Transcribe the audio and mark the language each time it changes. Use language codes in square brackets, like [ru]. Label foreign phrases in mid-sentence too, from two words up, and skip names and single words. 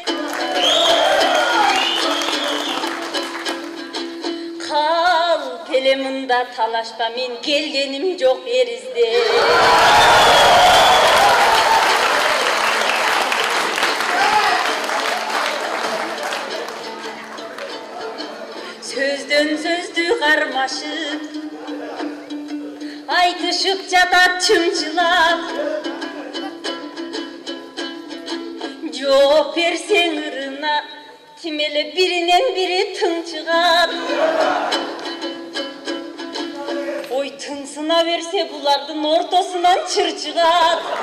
[kk] Қал келе мұнда талашпа, мен келгенім жоқ ер іздеп. Сөзден сөзді қармашып, [ky] айтышып жатат чымчылап. Жооп берсең ырына, тимеле биринен бири тыңчыгат. Ой, тыңсына берсе булардын ортосунан чыр чыгат.